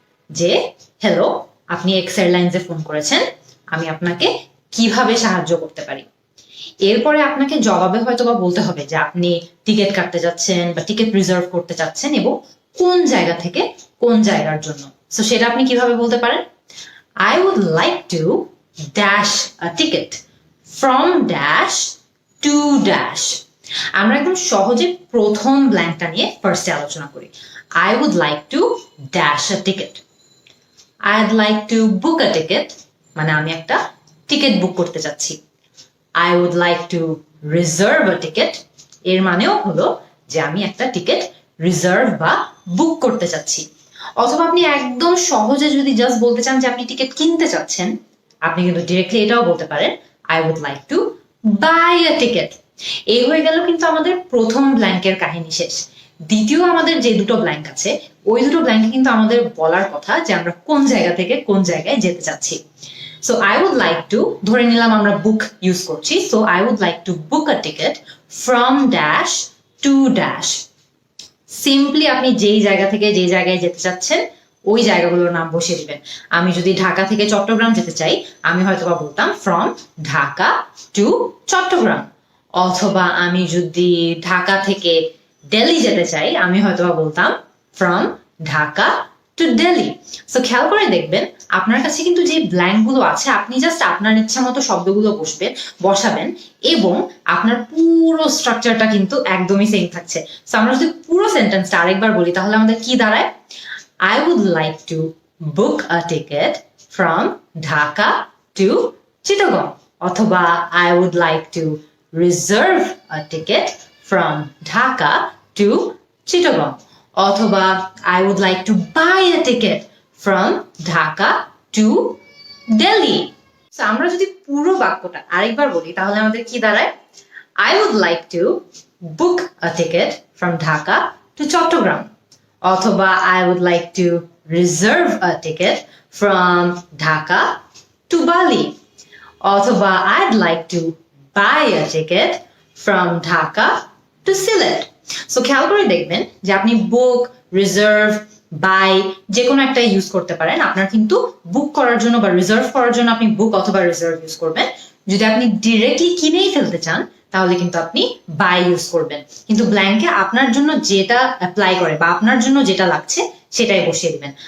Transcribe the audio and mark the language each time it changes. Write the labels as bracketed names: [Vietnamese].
[Bangla] যে হ্যালো, আপনি x এয়ারলাইন্সে phone করেছেন, আমি আপনাকে কিভাবে সাহায্য করতে পারি? এরপরে আপনাকে জবাবে হয়তোবা বলতে হবে যে আপনি টিকিট কাটতে যাচ্ছেন বা টিকিট রিজার্ভ করতে চাচ্ছেন এবং কোন জায়গা থেকে কোন জায়গার জন্য। সো সেটা আপনি কিভাবে বলতে পারেন? [English] I would like to dash a ticket from dash to dash. [Bangla] আমরা একদম সহজে প্রথম ব্ল্যাঙ্কটা নিয়ে ফার্স্টে আলোচনা করি। [English] I would like to dash a ticket. I'd like to book a ticket, [Bangla] মানে আমি একটা টিকিট বুক করতে চাচ্ছি। [English] I would like to reserve a ticket, [Bangla] এর মানেও হলো যে আমি একটা টিকিট রিজার্ভ বা বুক করতে চাচ্ছি। অথবা আপনি একদম সহজে যদি জাস্ট বলতে চান যে আপনি টিকিট কিনতে চাচ্ছেন, আপনি কিন্তু ডিরেক্টলি এটাও বলতে পারেন, [English] I would like to buy a ticket. [Bangla] এই হয়ে গেল কিন্তু আমাদের প্রথম ব্ল্যাঙ্কের কাহিনী শেষ। দ্বিতীয় আমাদের যে দুটো ব্ল্যাঙ্ক আছে, ওই দুটো ব্ল্যাঙ্কে কিন্তু আমাদের বলার কথা যে আমরা কোন জায়গা থেকে কোন জায়গায় যেতে চাচ্ছি। [English] So I would like to, [Bangla] ধরে নিলাম আমরা বুক ইউজ করছি, [English] so I would like to book a ticket from dash to dash. [Bangla] Simply আপনি যেই জায়গা থেকে যেই জায়গায় যেতে চাচ্ছেন ওই জায়গাগুলোর নাম বসিয়ে দিবেন। আমি যদি ঢাকা থেকে চট্টগ্রাম যেতে চাই, আমি হয়তোবা বলতাম [English] From Dhaka to Chittagong. [Bangla] অথবা আমি যদি ঢাকা থেকে দিল্লি যেতে চাই, আমি হয়তোবা বলতাম [English] From Dhaka to Delhi. [Bangla] So খেয়াল করে দেখবেন আপনার কাছে কিন্তু যে ব্ল্যাঙ্ক গুলো আছে, আপনি জাস্ট আপনার ইচ্ছা মতো শব্দগুলো বসাবেন এবং আপনার পুরো স্ট্রাকচারটা কিন্তু একদমই সেম থাকছে। সো আমরা যদি পুরো সেন্টেন্সটা আরেকবার বলি তাহলে আমাদের কি দাঁড়ায়? [English] I would like to book a ticket from Dhaka to Chittagong. [Bangla] অথবা [English] I would like to reserve a ticket from Dhaka to Chittagong. [Bangla] অথবা [English] I would like to buy a ticket from Dhaka to Delhi. [Bangla] So আমরা যদি পুরো বাক্যটা আরেকবার বলি তাহলে আমাদের কি দাঁড়ায়? [English] I would like to book a ticket from Dhaka to Chattogram. [Bangla] অথবা [English] I would like to reserve a ticket from Dhaka to Bali. [Bangla] অথবা [English] I'd like to buy a ticket from Dhaka to Sylhet. [Bangla] So খেয়াল করে দেখবেন যে আপনি বুক, reserve, by যে কোনো একটা ইউজ করতে পারেন। আপনার কিন্তু বুক করার জন্য বা রিজার্ভ করার জন্য আপনি বুক অথবা রিজার্ভ ইউজ করবেন। যদি আপনি ডিরেক্টলি কিনেই ফেলতে চান তাহলে কিন্তু আপনি বাই ইউজ করবেন। কিন্তু ব্ল্যাঙ্কে আপনার জন্য যেটা অ্যাপ্লাই করে বা আপনার জন্য যেটা লাগছে সেটাই বসিয়ে দিবেন।